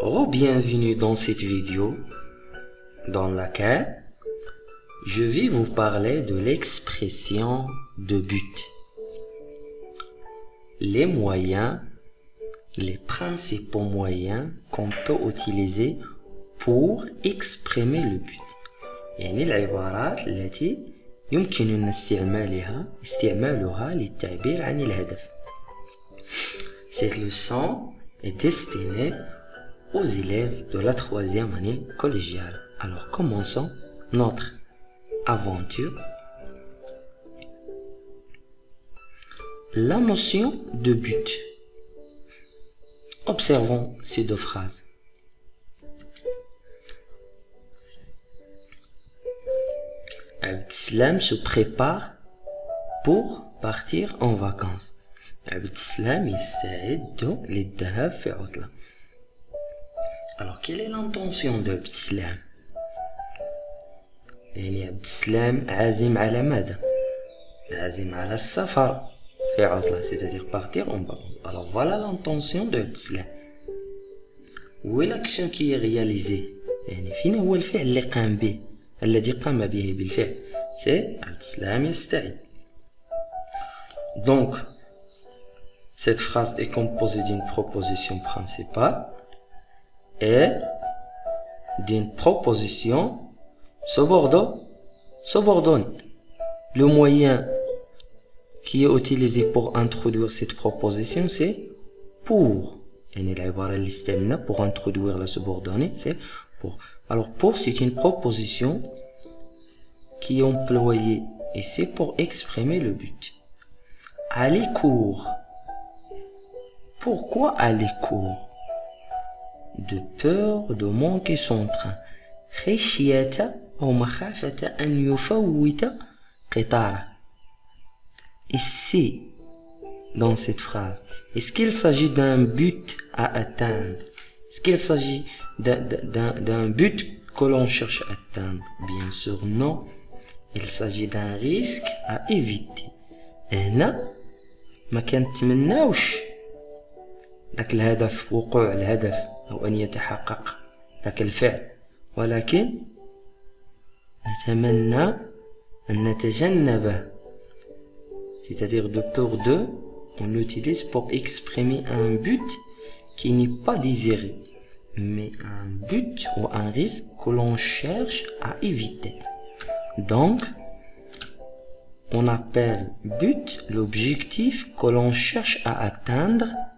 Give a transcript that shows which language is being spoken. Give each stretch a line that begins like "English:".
French: Bienvenue dans cette vidéo dans laquelle je vais vous parler de l'expression de but. Les moyens, les principaux moyens qu'on peut utiliser pour exprimer le but.
Arabic: يعني العبارات التي يمكننا استعمالها للتعبير عن الهدف.
French: Cette leçon est destinée aux élèves de la 3e année collégiale. Alors commençons notre aventure. La notion de but. Observons ces deux phrases. Abdeslam se prépare pour partir en vacances.
Arabic: Abdeslam يستعد للذهاب في عطلة.
French: Alors quelle est l'intention d'Abdeslam?
Arabic: يعني Abdeslam عازم على ماذا؟ عازم على السفر في عطلة,
French: c'est-à-dire partir en vacances. Alors voilà l'intention d'Abdeslam. Où est l'action qui est réalisée?
Arabic: يعني فين هو الفعل اللي قام به؟ الذي قام به بالفعل.
French: C'est Abdeslam
Arabic: يستعد.
French: Donc, cette phrase est composée d'une proposition principale et d'une proposition subordonnée. Le moyen qui est utilisé pour introduire cette proposition, c'est pour.
Arabic: يعني العبارة اللي استعملنا
French: pour introduire la subordonnée, c'est pour. Alors pour, c'est une proposition qui est employée et c'est pour exprimer le but. Aller court. Pourquoi aller court? De peur de manquer son train.
Arabic: خشية أو مخافة أن يفوت قطاره.
French: Ici, dans cette phrase, est-ce qu'il s'agit d'un but à atteindre? Est-ce qu'il s'agit d'un but que l'on cherche à atteindre? Bien sûr, non. Il s'agit d'un risque à éviter.
Arabic: هنا ما كنتمناوش ذاك الهدف, وقوع الهدف أو أن يتحقق ذاك الفعل, ولكن نتمنى أن نتجنبه.
French: C'est-à-dire de peur de, on l'utilise pour exprimer un but qui n'est pas désiré, mais un but ou un risque que l'on cherche à éviter. Donc, on appelle but l'objectif que l'on cherche à atteindre.